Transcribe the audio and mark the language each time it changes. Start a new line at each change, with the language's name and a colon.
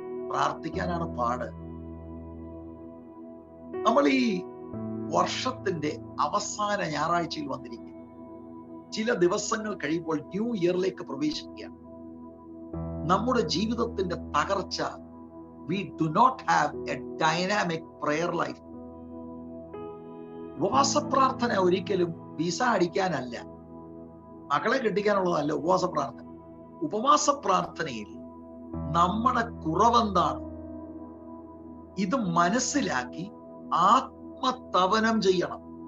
Malayalam: പ്രാർത്ഥിക്കാനാണ് പാട്. നമ്മൾ ഈ വർഷത്തിന്റെ അവസാന ഞായറാഴ്ചയിൽ വന്നിരിക്കുന്നു. ചില ദിവസങ്ങൾ കഴിയുമ്പോൾ ന്യൂ ഇയറിലേക്ക് പ്രവേശിക്കുകയാണ്. നമ്മുടെ ജീവിതത്തിന്റെ തകർച്ച,
English: we do not have a dynamic prayer life.
Malayalam: ഉപവാസ പ്രാർത്ഥന ഒരിക്കലും വിസ അടിക്കാനല്ല, മക്കളെ കെട്ടിക്കാനുള്ളതല്ല ഉപവാസ പ്രാർത്ഥന. ഉപവാസ പ്രാർത്ഥനയിൽ നമ്മുടെ കുറവെന്താണ് ഇത് മനസ്സിലാക്കി ആത്മതപനം ചെയ്യണം.